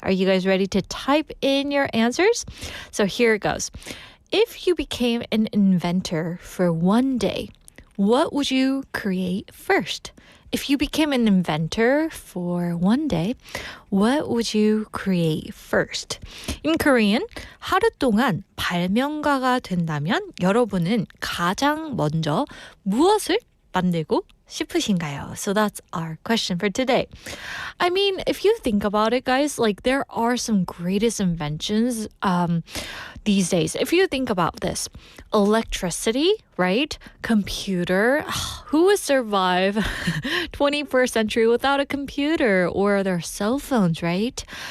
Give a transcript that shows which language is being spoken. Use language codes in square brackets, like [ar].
[en] Are you guys ready to type in your answers? So here it goes. If you became an inventor for one day, what would you create first? If you became an inventor for one day, what would you create first? In Korean, [ko] 하루 동안 발명가가 된다면 여러분은 가장 먼저 무엇을 만들고 싶으신가요? [en] So that's our question for today. I mean, if you think about it, guys, there are some greatest inventions these days. If you think about this, electricity, right? Computer. Who would survive 21st century without a computer or their cell phones, right?